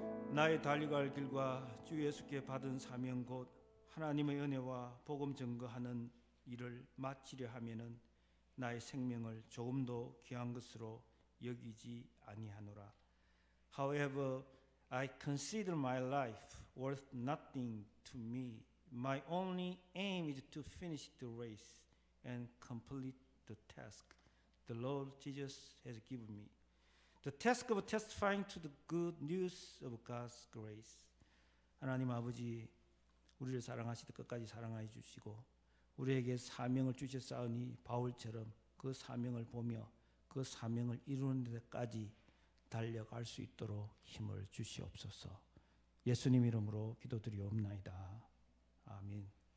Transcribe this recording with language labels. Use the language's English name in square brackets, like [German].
[Korean] 나의 달려갈 길과 주 예수께 받은 사명 곧 하나님의 은혜와 복음 증거하는 일을 마치려 하면은 나의 생명을 조금도 귀한 것으로 여기지 아니하노라. [English] However, I consider my life worth nothing to me. My only aim is to finish the race and complete the task the Lord Jesus has given me. The task of testifying to the good news of God's grace. [Korean] 하나님 아버지 우리를 사랑하시듯 끝까지 사랑하여 주시고 우리에게 사명을 주셨사오니 바울처럼 그 사명을 보며 그 사명을 이루는 데까지 달려갈 수 있도록 힘을 주시옵소서. 예수님 이름으로 기도드리옵나이다. 아멘.